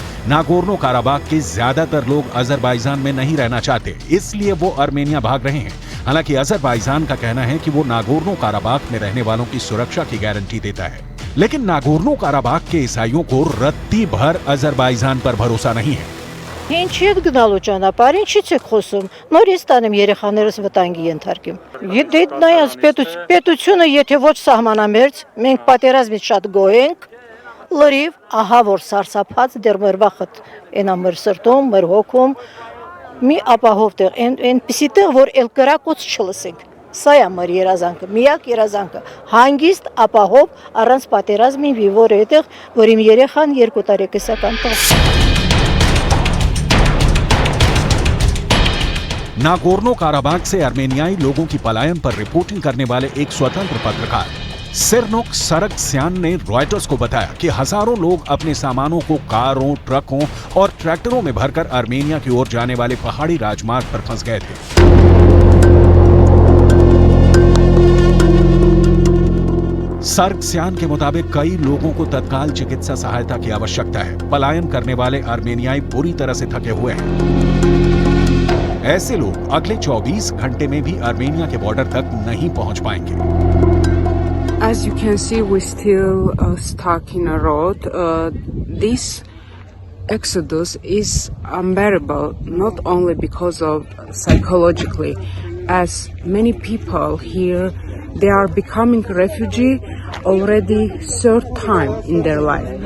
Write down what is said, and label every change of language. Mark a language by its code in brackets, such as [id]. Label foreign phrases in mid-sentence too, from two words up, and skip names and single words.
[hi] नागोर्नो काराबाख के ज्यादातर लोग अजरबैजान में नहीं रहना चाहते, इसलिए वो आर्मेनिया भाग रहे हैं। हालांकि अजरबैजान का कहना है कि वो नागोर्नो काराबाख में रहने वालों की सुरक्षा की गारंटी देता है, लेकिन नागोर्नो काराबाख के ईसाइयों को रत्ती भर अजरबैजान पर भरोसा नहीं है। [hy] Ինչ եք գնալու ճանապարհ, ինչից եք խոսում։ Նորից տանեմ երեխաներս վտանգի ենթարկեմ։ Եթե նայած պետությունը, եթե ոչ սահմանամերձ, մենք պատերազմից շատ գոհ ենք, լրիվ ահա որ սարսափած դեռ մեր վախտ այնա մեր սրտում, մեր հոգում մի ապահով տեղ, այնպիսի տեղ, որ էլ կրակոց չլսենք։ Սա է մեր երազանքը, միակ երազանքը, հանգիստ ապահով առանց պատերազմի որ այդտեղ, որ իմ երեխան 2 տարեկան տղա։ [hi] नागोर्नो काराबाख से आर्मेनियाई लोगों की पलायन पर रिपोर्टिंग करने वाले एक स्वतंत्र पत्रकार सिरनोक सरगस्यान ने रॉयटर्स को बताया कि हजारों लोग अपने सामानों को कारों, ट्रकों और ट्रैक्टरों में भरकर आर्मेनिया की ओर जाने वाले पहाड़ी राजमार्ग पर फंस गए थे। सरगस्यान के मुताबिक कई लोगों को तत्काल चिकित्सा सहायता की आवश्यकता है। पलायन करने वाले आर्मेनियाई बुरी तरह से थके हुए हैं। ऐसे लोग अगले 24 घंटे में भी आर्मेनिया के बॉर्डर तक नहीं पहुंच पाएंगे। [en] As you can see, we're still stuck in a road. This exodus is unbearable, not only because of psychologically, as many people here, they are becoming refugee already third time in their life.